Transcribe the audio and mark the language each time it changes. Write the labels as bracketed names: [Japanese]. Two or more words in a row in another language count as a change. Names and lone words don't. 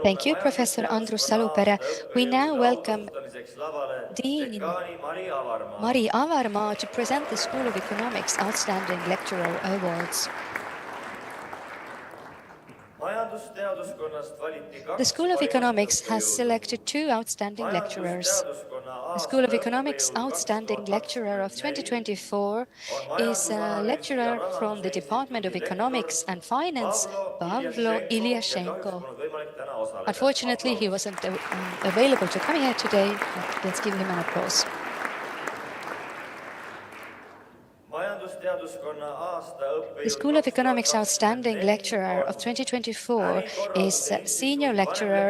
[English] Thank you, Professor Andrus [Estonian] majandusteaduskonna [English] Salupere. [Estonian] aasta [English] We now [Estonian] õppejõude [English] welcome [Estonian] autustamiseks lavale [English] Dean [Estonian] dekaani Mari Avarmaa. [English] Mari Avarmaa to present the School of Economics Outstanding Lecturer Awards. [Estonian] Majandusteaduskonnast valiti [English] The [Estonian] kaks [English] School of [Estonian] parimat [English] Economics has [Estonian] õppejõudu. [English] selected 2 outstanding lecturers. [Estonian] Majandusteaduskonna [English] The School of [Estonian] aasta [English] Economics [Estonian] õppejõud [English] Outstanding Lecturer of [Estonian] 2024 [English] 2024 [Estonian] on [English] is a [Estonian] Majandusanalüüsi ja [English] lecturer from the [Estonian] Rahanduse [English] Department of [Estonian] Instituudi lektor [English] Economics and Finance, [Estonian] Pavlo [English] Pavlo [Estonian] Iljashenko ja kahjuks [English] Ilyashenko. [Estonian] polnud võimalik täna osaleda. [English] Unfortunately, he [Estonian] Aplaus. [English] wasn't available to come here today, but let's give him an applause. [Estonian] Majandusteaduskonna aasta [English] The [Estonian] õppejõud [English] School of Economics Outstanding [Estonian] 2024 [English] Lecturer of [Estonian] on [English] 2024 is [Estonian] ärikorralduse [English] Senior [Estonian] instituudi [English] Lecturer